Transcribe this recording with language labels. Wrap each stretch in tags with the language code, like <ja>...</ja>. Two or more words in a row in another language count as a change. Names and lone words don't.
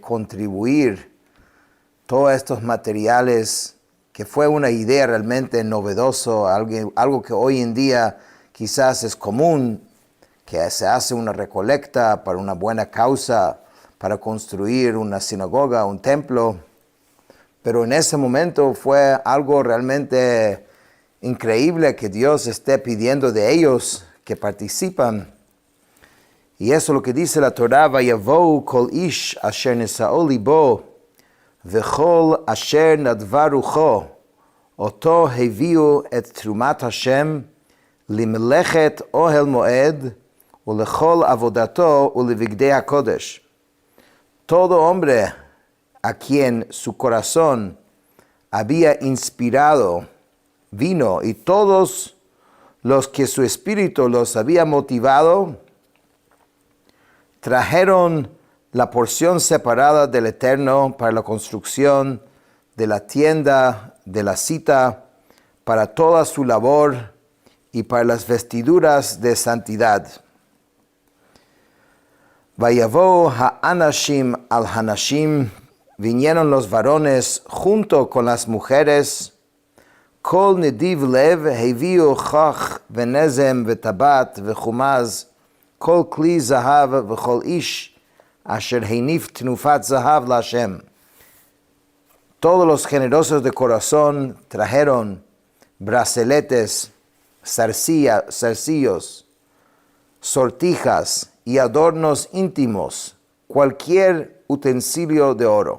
<es>contribuir todos estos materiales, que fue una idea realmente novedoso, algo que hoy en día quizás es común, que se hace una recolecta para una buena causa, para construir una sinagoga, un templo, pero en ese momento fue algo realmente increíble que Dios esté pidiendo de ellos que participan. Y eso es lo que dice la Torah,</es> <he>ויבאו כל איש אשר נשאו לבו, וכל אשר נדבה רוחו, אותו הביאו את תרומת השם למלאכת אוהל מועד ולכל עבודתו ולבגדי הקודש.</he> <es>Todo hombre a quien su corazón había inspirado vino y todos los que su espíritu los había motivado trajeron la porción separada del Eterno para la construcción de la tienda de la cita, para toda su labor y para las vestiduras de santidad.</es> <he>ויבאו האנשים על הנשים,</he> <es>vinieron los varones junto con las mujeres.</es> <he>כל נדיב לב הביאו חח ונזם וטבעת וכומז, כל כלי זהב וכל איש אשר הניף תנופת זהב לה.</he> <es>Todos los generosos de corazón trajeron brazaletes, zarcillos, sortijas y adornos íntimos, cualquier utensilio de oro.</es>